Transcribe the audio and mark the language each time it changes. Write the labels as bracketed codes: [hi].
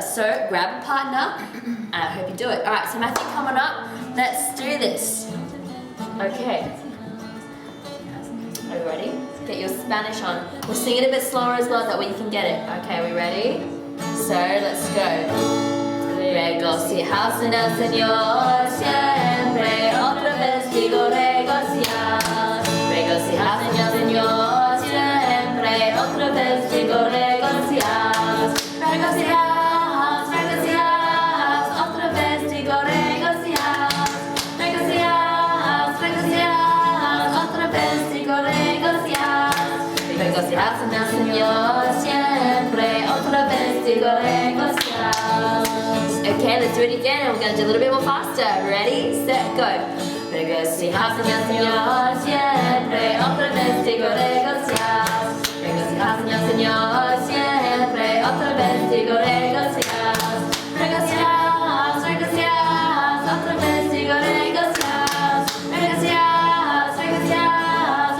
[en] So grab a partner, and I hope you do it. Alright, so Matthew, come on up. Let's do this. Okay. Are you ready? Get your Spanish on. We'll sing it a bit slower as well, that way you can get it. Okay, are we ready? So, let's go. [es] Regocijaos en el Señor siempre. Otra vez digo regocijaos. Regocijaos en el Señor siempre. Otra vez digo regocijaos. Regocijaos, regocijaos. Otra vez digo regocijaos. Regocijaos, regocijaos. Otra vez digo regocijaos. Regocijaos en el Señor siempre. Otra vez digo regocijaos. [en] Okay, let's do it again, and we're going to do a little bit more faster. Ready, set, go. [es] Regocijaos en el Señor siempre. Otra vez digo regocijaos. Regocijaos en el Señor siempre. Otra vez digo regocijaos. Regocijaos, regocijaos. Otra vez digo regocijaos. Regocijaos, regocijaos.